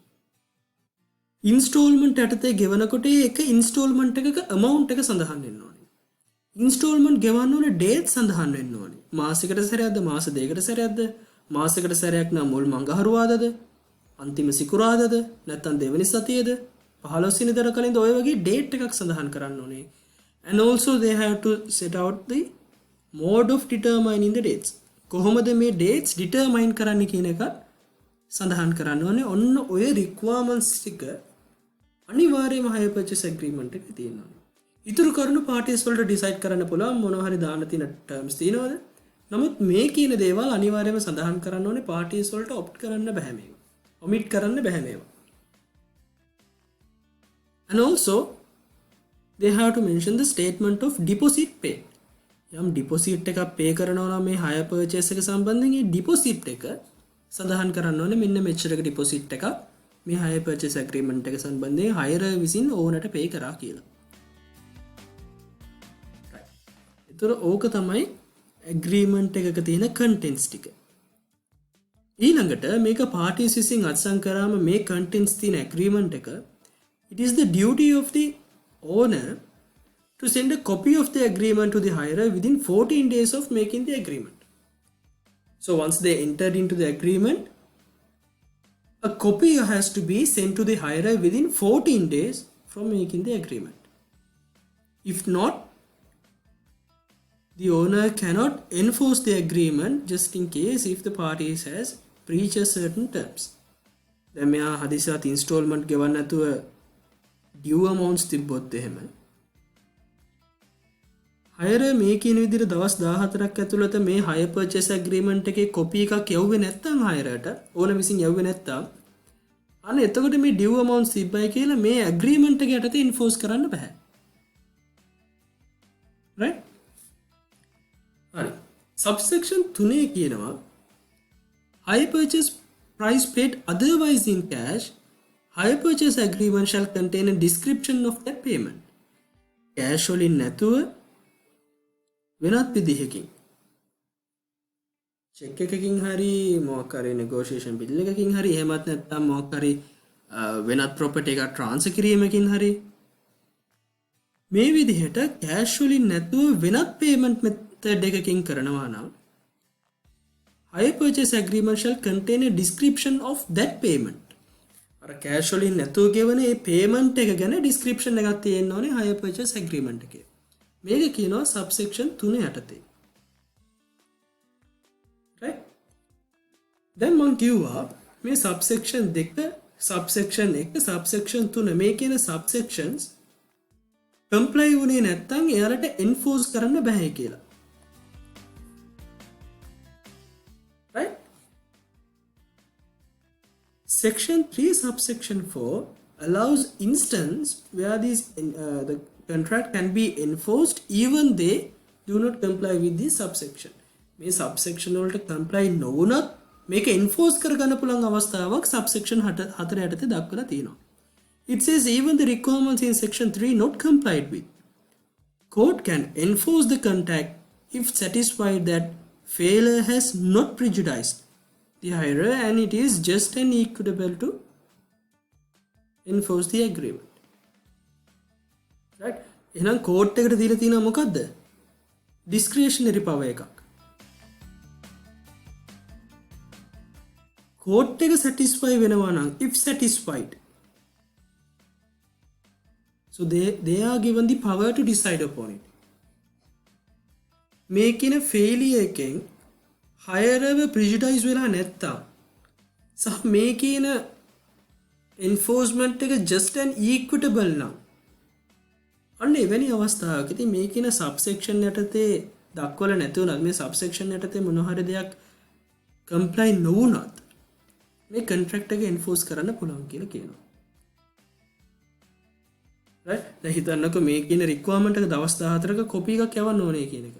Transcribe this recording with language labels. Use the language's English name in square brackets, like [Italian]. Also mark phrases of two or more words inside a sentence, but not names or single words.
[Sinhala] installment යටතේ ගෙවනකොට ඒක installment එකක amount එක සඳහන් වෙන්න ඕනේ. installment ගෙවන්න ඕනේ date සඳහන් වෙන්න ඕනේ. මාසයකට සැරයක්ද මාස දෙකකට සැරයක්ද මාසයකට සැරයක් නම් මුල් මංගහරුවාදද අන්තිම සිකුරාදද නැත්නම් දෙවනි සතියේද 15 වෙනිදාට කලින්ද ඔය වගේ ඩේට් එකක් සඳහන් කරන්න ඕනේ. [English] And also they have to set out the mode of determining the dates. [Sinhala] කොහොමද මේ [English] dates determine [Sinhala] කරන්න කියන එක සඳහන් කරන්න ඕනේ. ඔන්න ඔය requirements ටික අනිවාර්යයෙන්ම [English] hire purchase agreement [Sinhala] එකේ තියෙනවා. ඉතුරු කරුණු parties වලට decide කරන්න පුළුවන් මොනවා හරි දාන්න තියෙන terms තියෙනවද? නමුත් මේ කියන දේවල් අනිවාර්යයෙන්ම සඳහන් කරන්න ඕනේ parties වලට opt කරන්න බෑ මේවා. omit කරන්න බෑ මේවා. [English] And also they have to mention the statement of deposit paid. [Sinhala] යම් deposit එකක් pay කරනවා නම් මේ [English] hire purchase [Sinhala] එක සම්බන්ධයෙන් ඒ deposit එක සඳහන් කරන්න ඕනේ මෙන්න මෙච්චර එක deposit එකක් මේ [English] hire purchase agreement [Sinhala] එක සම්බන්ධයෙන් hire විසින් ඕනට pay කරා කියලා. ඒතර ඕක තමයි agreement එකක තියෙන contents ටික. ඊළඟට මේක parties විසින් අත්සන් කරාම මේ contents තියෙන agreement එක [English] it is the duty of the owner to send a copy of the agreement to the hirer within 14 days of making the agreement. So once they entered into the agreement, a copy has to be sent to the hirer within 14 days from making the agreement. If not, the owner cannot enforce the agreement just in case if the parties has breached certain terms. [Sinhala] දැන් මෙයා හදිසියට installment ගෙවන්න නැතුව [English] due amounts [Sinhala] තිබ්බොත් එහෙම hire මේ කියන විදිහට දවස් 14ක් ඇතුළත මේ [English] hire purchase agreement [Sinhala] එකේ copy එකක් යවුවේ නැත්නම් hireට ඕන විසින් යවුවේ නැත්නම් අන්න එතකොට මේ [English] due amounts [Sinhala] තිබ්බයි කියලා මේ agreement එක යටතේ enforce කරන්න බෑ. right? හරි. [English] subsection 3 කියනවා hire purchase price paid otherwise in cash, hire purchase agreement shall contain a description of that payment. [Sinhala] cash වලින් නැතුව වෙනත් විදිහකින් චෙක් එකකින් හරි මොකක් හරි [English] negotiation bill [Sinhala] එකකින් හරි එහෙමත් නැත්නම් මොකක් හරි වෙනත් property එකක් transfer කිරීමකින් හරි මේ විදිහට cash වලින් නැතුව වෙනත් [English] payment method [Sinhala] එකකින් කරනවා නම් [English] hire purchase agreement shall contain a description of that payment. [Sinhala] අර cash වලින් නැතුව ගෙවන මේ payment එක ගැන description එකක් තියෙන්න ඕනේ [English] hire purchase agreement [Sinhala] එකේ. මේක කියනවා subsection 3 යටතේ. right? දැන් මම කිව්වා මේ [English] subsection 2 subsection 1 subsection 3 [Sinhala] මේ කියන [English] subsections comply [Sinhala] වුණේ නැත්නම් එයාලට enforce කරන්න බෑ කියලා. right? [English] section 3 subsection 4 allows instance where these the contract can be enforced even they do not comply with this subsection. [Sinhala] මේ subsection වලට comply නොවුනත් මේක enforce කරගන්න පුළුවන් අවස්ථාවක් subsection 4 යටතේ දක්වලා තියෙනවා. [English] It says even the requirements in section 3 not complied with. Court can enforce the contract if satisfied that failure has not prejudiced the hirer and it is just and equitable to enforce the agreement. [Sinhala] right? එහෙනම් court එකට දීලා තියෙනවා මොකද්ද? [English] discretionary power එකක්. court එක satisfy [Sinhala] වෙනවා නම් [English] if satisfied, so they are given the power to decide upon it. [Sinhala] මේ කියන failure එකෙන් hirer prejudice වෙලා නැත්තම් සහ මේ කියන enforcement එක [English] just and equitable [Sinhala] නම් අන්න එවැනි අවස්ථාවකදී මේ කියන subsection යටතේ දක්වලා නැතුණත් මේ subsection යටතේ මොන හරි දෙයක් comply නොවුනත් මේ contract එක enforce කරන්න පුළුවන් කියලා කියනවා. right? දැන් හිතන්නකෝ මේ කියන requirement එක දවස් 14ක copy එකක් යවන්න ඕනේ කියන එක.